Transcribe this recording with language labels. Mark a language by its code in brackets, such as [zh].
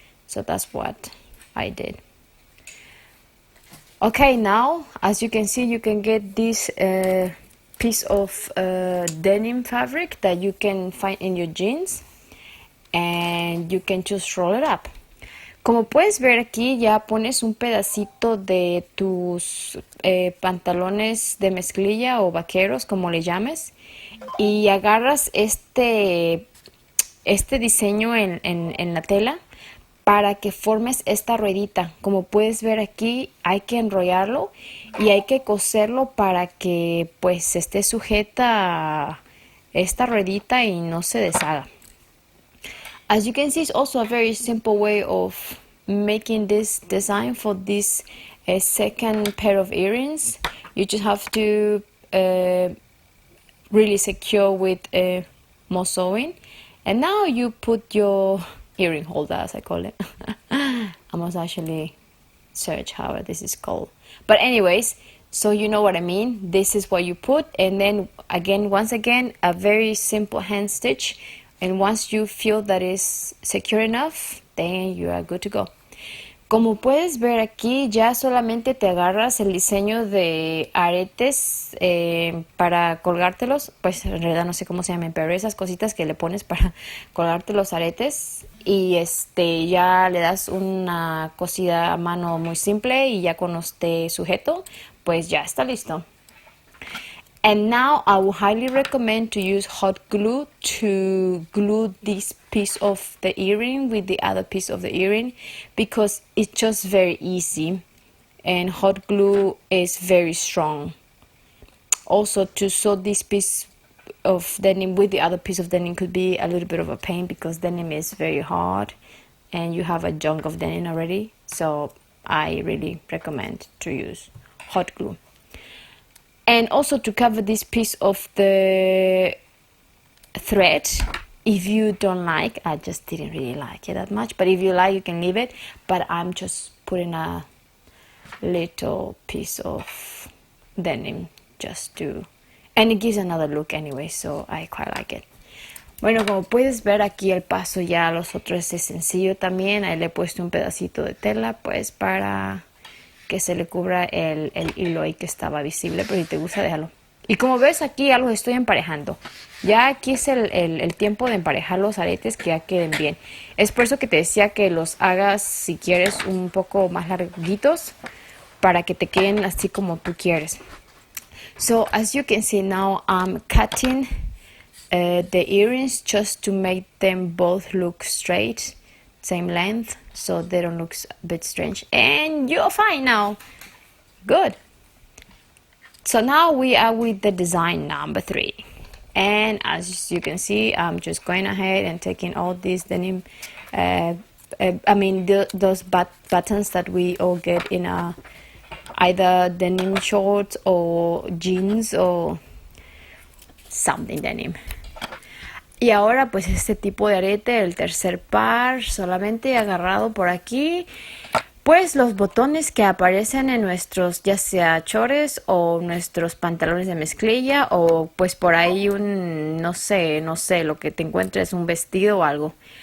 [en] So that's what I did. Okay, now as you can see, you can get this piece of denim fabric that you can find in your jeans, and you can just roll it up. [es] Como puedes ver aquí, ya pones un pedacito de tus pantalones de mezclilla o vaqueros, como le llames, y agarras este diseño en la tela para que formes esta ruedita. Como puedes ver aquí, hay que enrollarlo y hay que coserlo para que pues esté sujeta a esta ruedita y no se deshaga. [en] As you can see, it's also a very simple way of making this design for this second pair of earrings. You just have to really secure with more sewing. And now you put your earring holder, as I call it. I must actually search how this is called. But anyways, so you know what I mean. This is what you put, and then once again, a very simple hand stitch. And once you feel that is secure enough, then you are good to go. [es] Como puedes ver aquí, ya solamente te agarras el diseño de aretes para colgártelos. Pues en realidad no sé cómo se llaman, pero esas cositas que le pones para colgarte los aretes. Y ya le das una cosida a mano muy simple y ya con este sujeto, pues ya está listo. [en] And now I would highly recommend to use hot glue to glue this piece of the earring with the other piece of the earring, because it's just very easy and hot glue is very strong. Also, to sew this piece of denim with the other piece of denim could be a little bit of a pain, because denim is very hard and you have a chunk of denim already. So I really recommend to use hot glue. And also to cover this piece of the thread, if you don't like, I just didn't really like it that much, but if you like, you can leave it. But I'm just putting a little piece of denim just to, and it gives another look anyway, so I quite like it. [es] Bueno, como puedes ver aquí el paso ya los otros es sencillo también. Ahí le he puesto un pedacito de tela pues para que se le cubra el hilo ahí que estaba visible, pero si te gusta déjalo. Y como ves, aquí ya los estoy emparejando. Ya aquí es el tiempo de emparejar los aretes, que ya queden bien. Es por eso que te decía que los hagas, si quieres, un poco más larguitos, para que te queden así como tú quieres. [en] So as you can see now, I'm cutting the earrings just to make them both look straight, same length, so they don't look a bit strange. And you're fine now. Good. So now we are with the design number 3. And as you can see, I'm just going ahead and taking all these denim, those buttons that we all get in either denim shorts or jeans or something denim. [es] Y ahora pues este tipo de arete, el tercer par, solamente agarrado por aquí, pues los botones que aparecen en nuestros ya sea chores o nuestros pantalones de mezclilla, o pues por ahí no sé, lo que te encuentres, un vestido o algo.